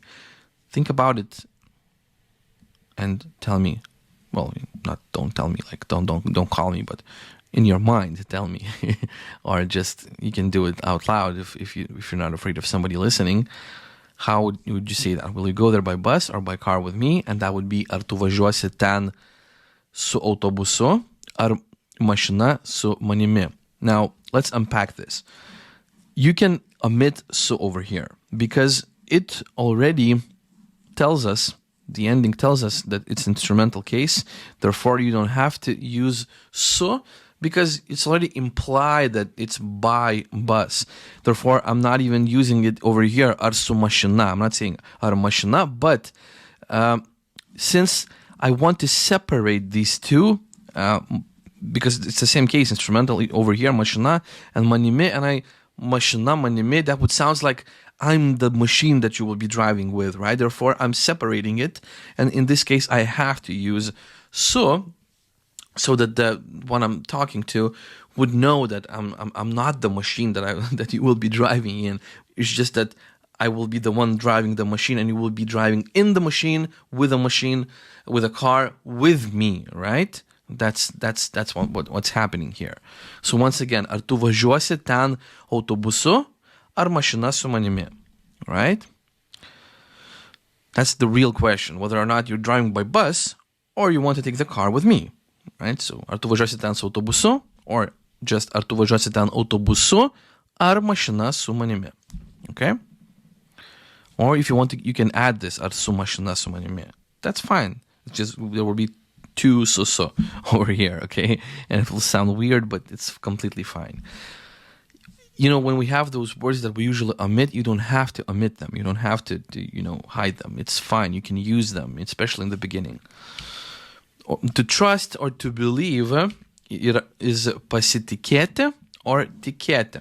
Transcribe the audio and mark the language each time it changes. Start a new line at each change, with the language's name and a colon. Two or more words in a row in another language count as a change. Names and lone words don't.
English: Think about it and tell me. Well, don't tell me, like don't call me, but in your mind tell me. Or just you can do it out loud if you're not afraid of somebody listening. How would you say that? Will you go there by bus or by car with me? And that would be
Lithuanian: ar tu važiuosi ten su autobusu ar mašina su manimi.
English: Now, let's unpack this. You can omit su over here because it already tells us, the ending tells us that it's instrumental case. Therefore, you don't have to use su because it's already implied that it's by bus. Therefore, I'm not even using it over here,
Lithuanian: ar su mašina.
English: I'm not saying
Lithuanian: ar mašina,
English: but since I want to separate these two, because it's the same case, instrumental over here, mašina and manimi, and
Lithuanian: mašina, manimi,
English: that would sound like I'm the machine that you will be driving with, right? Therefore, I'm separating it, and in this case, I have to use su, so that the one I'm talking to would know that I'm not the machine that you will be driving in. It's just that I will be the one driving the machine, and you will be driving in the machine, with a car, with me, right? That's what's happening here. So once again,
Lithuanian: ar tu važiuosi ten autobusu ar mašina su manimi,
English: right? That's the real question, whether or not you're driving by bus or you want to take the car with me, right?
Lithuanian: So ar tu važiuosi ten su autobusu,
English: or just
Lithuanian: ar tu važiuosi ten autobusu ar mašina su manimi,
English: okay? Or if you want to, you can add this
Lithuanian: ar su mašina su manimi.
English: That's fine. It's just there will be two su over here, okay? And it will sound weird, but it's completely fine. You know, when we have those words that we usually omit, you don't have to omit them. You don't have to hide them. It's fine. You can use them, especially in the beginning. To trust or to believe is pasitikėti or tikėti.